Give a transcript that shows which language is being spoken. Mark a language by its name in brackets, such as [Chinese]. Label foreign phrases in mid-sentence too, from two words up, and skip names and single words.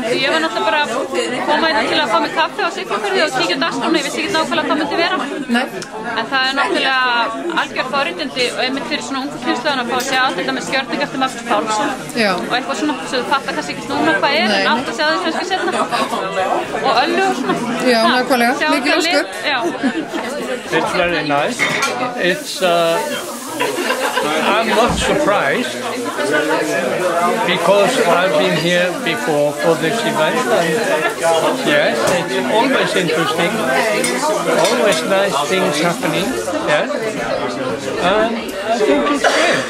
[Icelandic] Ég var náttúrulega bara að koma til að fá mig kaffi á Siglufirði og kíkja á dagskrána, ég vissi ekki nákvæmlega hvað myndi vera. Nei. En það náttúrulega algjör forréttindi og einmitt fyrir svona ungu kynslóðan að fá að sjá allt þetta með Skjörning eftir Magnús Pálsson og eitthvað svona sem þú fattar kannski ekki núna hvað en átt að sjá þau kannski seinna. Og Öllu og svona. Já, nákvæmlega, mikil ósköp. [English] It's very nice. I'm not surprised because I've been here before for this event, and yes, it's always interesting, always nice things happening, yes, and I think it's great.